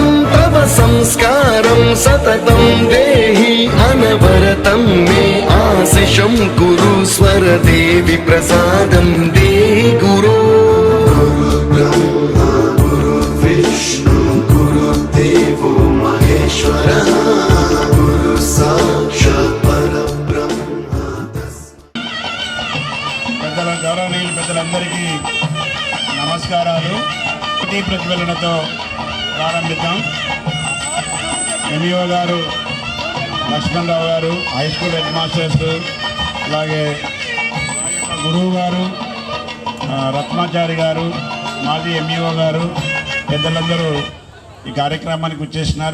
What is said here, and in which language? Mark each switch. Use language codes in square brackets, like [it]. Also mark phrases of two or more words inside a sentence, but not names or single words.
[sa] तव संस्कारं सततं देहि अनवरतं मे आशिषं कुरु स्वरदेवि प्रसादं देहि गुरो गुरुर्ब्रह्मा गुरुर्विष्णु गुरुर्देवो महेश्वरः गुरुः साक्षात् परब्रह्म [te] పెద్దల గౌరవనీయులు పెద్దలందరికీ నమస్కారాలు. జ్యోతి ప్రజ్వలనతో ప్రారంభిద్దాం. ఎంఈఓ గారు లక్ష్మణరావు గారు, [en] high school head masters, [te] అలాగే గురువు గారు రత్నాచారి గారు, మాజీ ఎంఈఓ గారు, పెద్దలందరూ ఈ కార్యక్రమానికి వచ్చేసినారు.